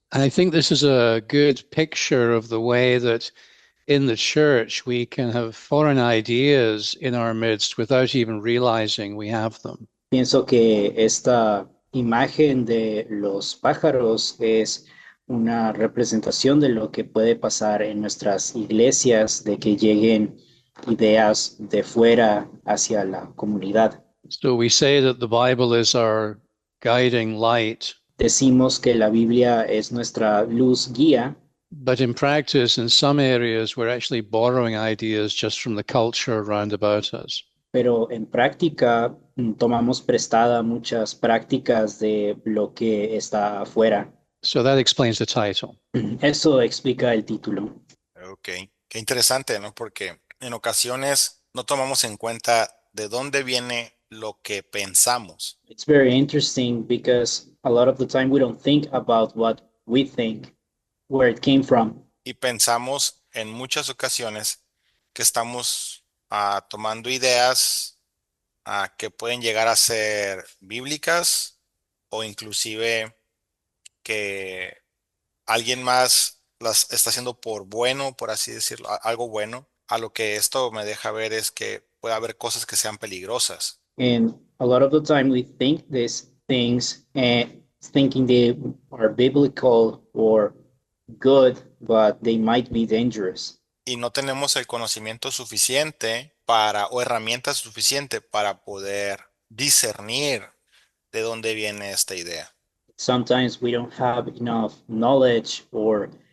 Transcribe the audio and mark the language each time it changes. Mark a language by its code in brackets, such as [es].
[en] And I think this is a good picture of the way that in the church we can have foreign ideas in our midst without even realizing we have them. [es] Pienso que esta imagen de los pájaros es una representación de lo que puede pasar en nuestras iglesias, de que lleguen ideas de fuera hacia la comunidad. [en] So we say that the Bible is our guiding light. [es] Decimos que la Biblia es nuestra luz guía, [en] But in practice, in some areas, we're actually borrowing ideas just from the culture around about us. [es] pero en práctica tomamos prestada muchas prácticas de lo que está afuera. [en] So that explains the title. [es] Eso explica el título. Ok, qué interesante, ¿no? Porque en ocasiones no tomamos en cuenta de dónde viene lo que pensamos. [en] It's very interesting because a lot of the time we don't think about what we think, where it came from. [es] Y pensamos en muchas ocasiones que estamos tomando ideas que pueden llegar a ser bíblicas o inclusive que alguien más las está haciendo por bueno, por así decirlo, algo bueno. A lo que esto me deja ver es que puede haber cosas que sean peligrosas. [en] And a lot of the time we think these things thinking they are biblical or good, but they might be dangerous. [es] Y no tenemos el conocimiento suficiente o herramientas suficientes para poder discernir de dónde viene esta idea. [en] Sometimes we don't have enough knowledge or